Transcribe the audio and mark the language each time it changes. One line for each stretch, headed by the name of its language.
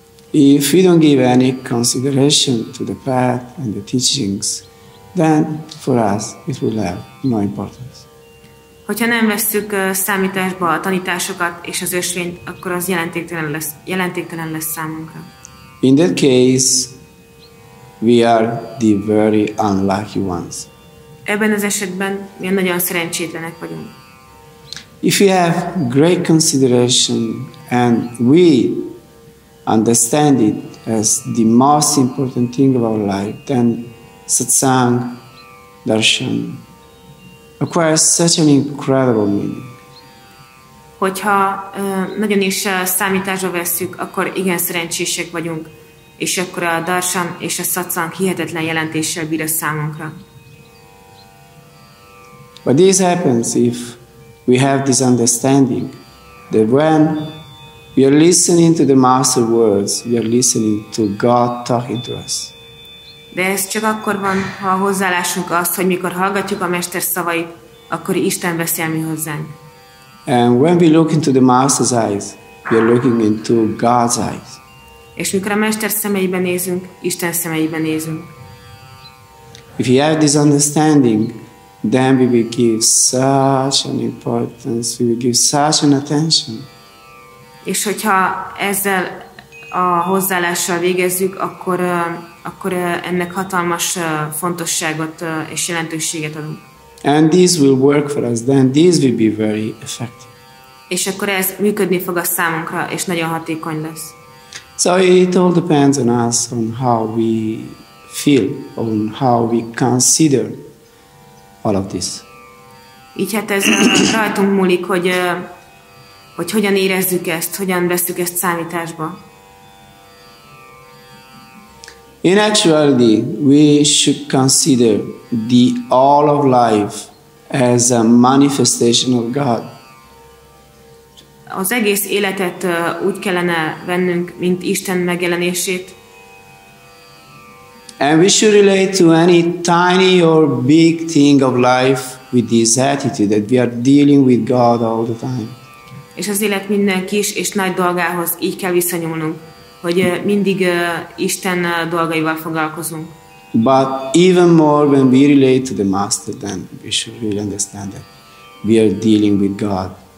English: If we don't give any consideration to the path and the teachings, then for us it will have no importance.
Hungarian: Hogyha nem vesszük számításba a tanításokat és az ösvényt, akkor az jelentéktelen lesz számunkra.
English: In that case, we are the very unlucky ones.
Hungarian: Ebben az esetben mi nagyon szerencsétlenek vagyunk.
English: If we have great consideration and we understand it as the most important thing of our life, then satsang, darshan, acquires such an incredible meaning.
Hungarian: Hogyha nagyon is számításba vesszük, akkor igen szerencsések vagyunk, és akkor a darshan és a satsang hihetetlen jelentéssel bír a számunkra.
English: But this happens if we have this understanding that when we are listening to the Master words, we are listening to God talking to us.
Hungarian: De ez csak akkor van, ha a hozzáállásunk az, hogy mikor hallgatjuk a Mester szavait, akkor Isten beszél mi hozzánk.
English: And when we look into the Master's eyes, we are looking into God's eyes.
Hungarian: És mikor a Mester szemeiben nézünk, Isten szemeiben nézünk.
English: If we have this understanding, then we will give such an importance, we will give such an attention.
Hungarian: És hogyha ezzel a hozzáállással végezzük, akkor ennek hatalmas fontosságot és jelentőséget adunk.
English: And this will work for us, then this will be very effective.
Hungarian: És akkor ez működni fog a számunkra, és nagyon hatékony lesz.
English: So it all depends on us, on how we feel, on how we consider all of this.
Hungarian: Így hát ez rajtunk múlik, hogy hogyan érezzük ezt, hogyan vesszük ezt számításba.
English: In actuality, we should consider the all of life as a manifestation of God.
Hungarian: Az egész életet úgy kellene vennünk, mint Isten megjelenését.
English: And we should relate to any tiny or big thing of life with this attitude that we are dealing with God all the time.
Hungarian: És az élet minden kis és nagy dolgához így kell viszonyulnunk, hogy mindig Isten dolgaival foglalkozunk.
English: But even more when we relate to the Master, then we should really understand that we are dealing with God.